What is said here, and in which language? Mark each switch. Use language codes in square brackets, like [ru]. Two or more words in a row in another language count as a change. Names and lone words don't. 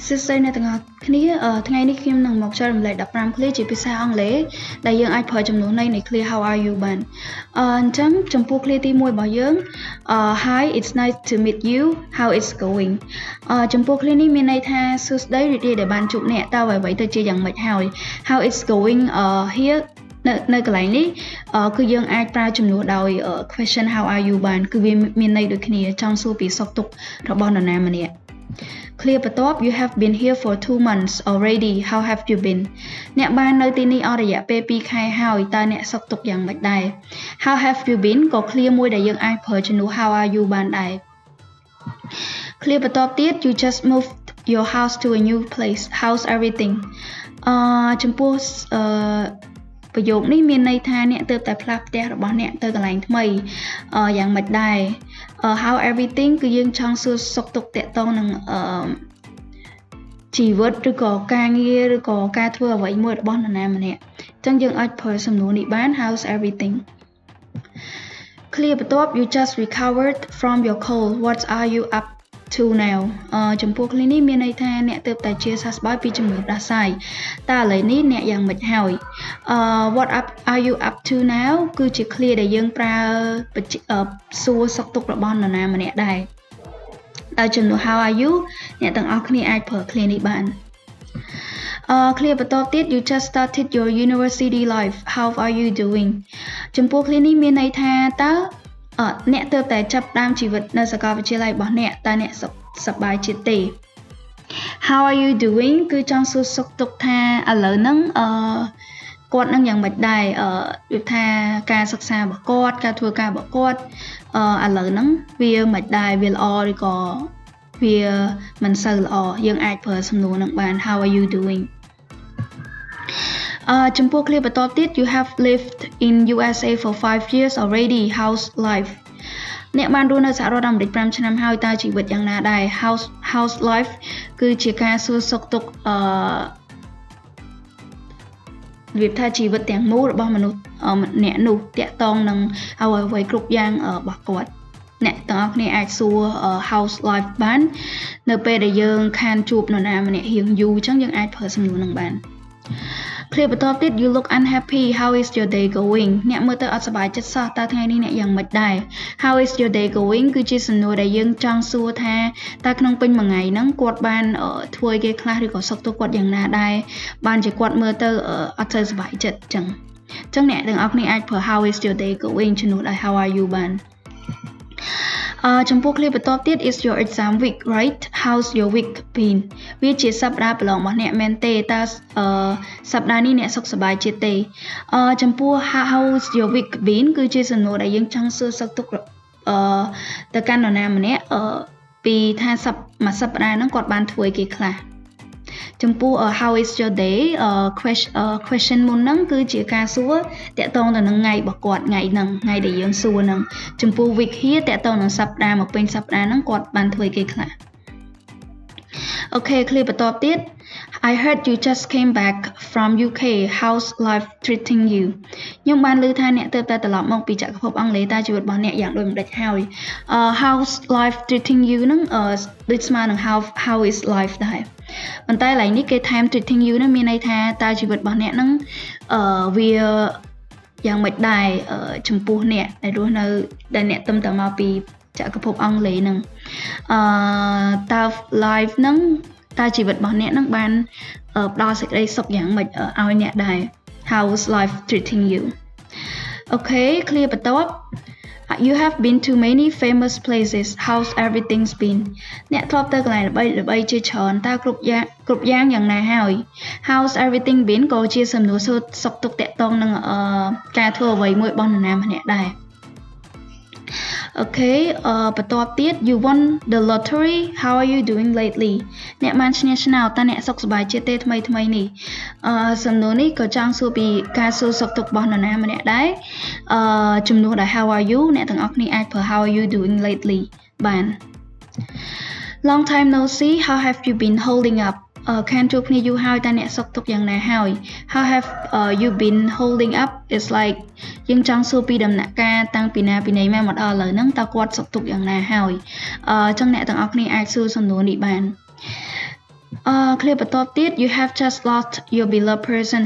[km] សិស្សអ្នកទាំងអស់គ្នាថ្ងៃនេះខ្ញុំនឹងមកចែករំលែក15ឃ្លាជាភាសាអង់គ្លេសដែលយើងអាចប្រើចំនួនន័យនៃឃ្លា [en] How are you [km] បានអញ្ចឹងចំពោះឃ្លាទី1របស់យើង [en] Hi it's nice to meet you how it's going [km] ចំពោះឃ្លានេះ មានន័យថាសួស្តីរីករាយដែលបានជួបអ្នកតើអ្វីទៅជាយ៉ាងម៉េចហើយ [en] How it's going here [km] នៅកន្លែងនេះគឺយើងអាចប្រើជំនួសដោយ [en] question how are you [km] បានគឺ វាមានន័យដូចគ្នាចង់សួរពីសុខទុក្ខរបស់នរណាម្នាក់ឃ្លាបន្ទាប់ [en] You have been here for 2 months already how have you [km] been អ្នកបាននៅទីនេះអស់រយៈពេល2ខែហើយតើអ្នកសុខទុក្ខយ៉ាងម៉េចដែរ [en] How have you been [km] ក៏ឃ្លាមួយដែលយើងអាចប្រើជំនួស [en] How are you [km] បានដែរឃ្លាបន្ទាប់ទៀត [en] You just moved your house to a new place how's everything [km] ចំពោះប្រយោគនេះមានន័យថាអ្នកទើបតែផ្លាស់ផ្ទះរបស់អ្នកទៅកន្លែងថ្មីយ៉ាងម៉េចដែរ [en] how everything [km] គឺយើងចង់សួរសុខទុក្ខតាក់ទងនឹង ជីវិតឬក៏ការងារឬក៏ការធ្វើអ្វីមួយរបស់នរណាម្នាក់អញ្ចឹងយើងអាចប្រើសំណួរនេះបាន [en] how's everything [km] ឃ្លាបន្ទាប់ [en] you just recovered from your cold what are you up to now [km] ចំពោះឃ្លានេះមានន័យថាអ្នក ទើបតែជាសះស្បើយពីជំងឺផ្ដាសាយតើឥឡូវនេះអ្នកយ៉ាងម៉េចហើយ [en] what up are you up to now [km] គឺជាឃ្លាដែលយើងប្រើសួរសុខទុក្ខរបស់នរណាម្នាក់ដែរ ដោយជំនួស [en] how are you [km] អ្នកទាំងអស់គ្នាអាចប្រើឃ្លានេះបានឃ្លាបន្ទាប់ទៀត [en] you just started your university life how are you doing [km] ចំពោះឃ្លានេះមានន័យថាតើអ្នកទើបតែចាប់ផ្ដើមជីវិតនៅសាកលវិទ្យាល័យរបស់អ្នកតើអ្នកសប្បាយចិត្តទេ [en] How are you doing [km] គឺចង់សួរសុខទុក្ខថាឥឡូវហ្នឹងគាត់នឹងយ៉ាងម៉េចដែរដូចថាការសិក្សារបស់គាត់ការធ្វើការរបស់គាត់ឥឡូវហ្នឹងវាមិនដែរវាល្អឬក៏វាមិនសូវល្អយើងអាចប្រើសំណួរហ្នឹងបាន [en] How are you doing [km] ចំពោះឃ្លាបន្ទាប់ទៀត [en] You have lived in USA for 5 years already how's life [km] អ្នកបានរស់នៅសហរដ្ឋអាមេរិក5ឆ្នាំហើយតើជីវិតយ៉ាងណាដែរ [en] how's life [km] គឺជាការសួរសុខទុក្ខរបៀបថាជីវិតទាំងមូលរបស់មនុស្សម្នាក់នោះតាក់ទងនឹងអ្វីៗគ្រប់យ៉ាងរបស់គាត់ អ្នកទាំងអស់គ្នាអាចសួរ [en] how's life [km] បាននៅពេលដែលយើងខានជួបនរណាម្នាក់រៀងយូរអញ្ចឹងយើងអាចប្រើសំណួរនឹងបានឃ្លាបន្ទាប់ទៀត [en] You look unhappy how is your day going [km] អ្នកមើលទៅអត់សប្បាយ ចិត្តសោះតើថ្ងៃនេះអ្នកយ៉ាងម៉េចដែរ [en] How is your day going [km] គឺជាសំណួរដែលយើងចង់សួរថាតើក្នុងពេញមួយថ្ងៃហ្នឹងគាត់បានធ្វើគេខ្លះ ឬក៏សុខទុក្ខគាត់យ៉ាងណាដែរបានជាគាត់មើលទៅអត់សូវសប្បាយចិត្តអញ្ចឹងអ្នកទាំងអស់គ្នាអាចប្រើ How [en] is your day going [km] ជំនួសដោយ [en] How are you [km] បានចំពោះឃ្លាបន្ទាប់ទៀត [en] is your exam week right how's your week been [km] វាជាសប្តាហ៍ប្រឡងរបស់អ្នកមែនទេតើសប្តាហ៍នេះអ្នកសុខសប្បាយចិត្តទេចំពោះ [en] how's your week been [km] គឺជាសំណួរដែលយើងចង់សួរសុខទុក្ខទៅកាន់នរណាម្នាក់ពីថាមួយសប្តាហ៍ហ្នឹងគាត់បានធ្វើគេខ្លះចំពោះ [en] how is your day [km] question មុនហ្នឹងគឺជាការសួរតាក់ទងទៅនឹងថ្ងៃរបស់គាត់ថ្ងៃហ្នឹងថ្ងៃដែលយើងសួរហ្នឹងចំពោះ [en] week here [km] តាក់ទងនឹងសប្តាហ៍មកពេញសប្តាហ៍ហ្នឹងគាត់បានធ្វើគេខ្លះអូខេឃ្លាបន្ទាប់ទៀត [en] I heard you just came back from UK how's life treating you [km] ខ្ញុំបានឮថាអ្នកទើបតែត្រឡប់មកពីចក្រភពអង់គ្លេសតើជីវិតរបស់អ្នកយ៉ាងដូចម្ដេចហើយ [en] how's life treating you [km] ហ្នឹងដូចស្មើនឹង [en] how is life [km] ដែរប៉ុន្តែឡើយនេះគេថែម [en] treating you [km] ហ្នឹងមានន័យថាតើជីវិតរបស់អ្នកហ្នឹងវាយ៉ាងម៉េចដែរចំពោះអ្នកដែលរស់នៅដែលអ្នកទំតមកពីចក្រភពអង់គ្លេសហ្នឹងតើ life ហ្នឹងតើជីវិតរបស់អ្នកហ្នឹងបានផ្ដល់សេចក្តី សុខយ៉ាងម៉េចឲ្យអ្នកដែរ [en] how's life treating you [km] អូខេឃ្លាបន្ទាប់ [en] You have been to many famous places how's everything's been [km] អ្នកធ្លាប់ទៅក ន្លែងល្បីៗជាច្រើនតើគ្រប់យ៉ាងយ៉ាងណាហើយ [en] how's everything been [km] ក៏ជាសំណួរសួរសុខទុក្ខតាក់ទងនឹងការធ្វើអ្វីមួយរបស់នរណាម្នាក់ដែរអូខេបន្ទាប់ទៀត [en] You won the lottery how are you doing lately [km] អ្នកបានឈ្នះឆ្នោតតើអ្នកសុខសប្បាយចិត្តទេថ្មីនេះសំណួរនេះក៏ចង់សួរពីការសួរសុខទុក្ខរបស់នរណាម្នាក់ដែរជំនួសដោយ [en] how are you [km] អ្នកទាំងអស់គ្នាអាចប្រើ [en] how are you doing lately [km] បាន [en] Long time no see how have you been holding up [km] ខានជួបគ្នាយូរហើយតើអ្នកសុខទុក្ខយ៉ាងណាហើយ [en] How have you been holding up is like [km] យើងចង់សួរពីដំណាក់កាលតាំងពីណាពីណីមកដល់ឥឡូវហ្នឹងតើគាត់សុខទុក្ខយ៉ាងណាហើយអញ្ចឹងអ្នកទាំងអស់គ្នាអាចសួរសំណួរនេះបាន clear បន្ទាប់ទៀត you have just lost your beloved person.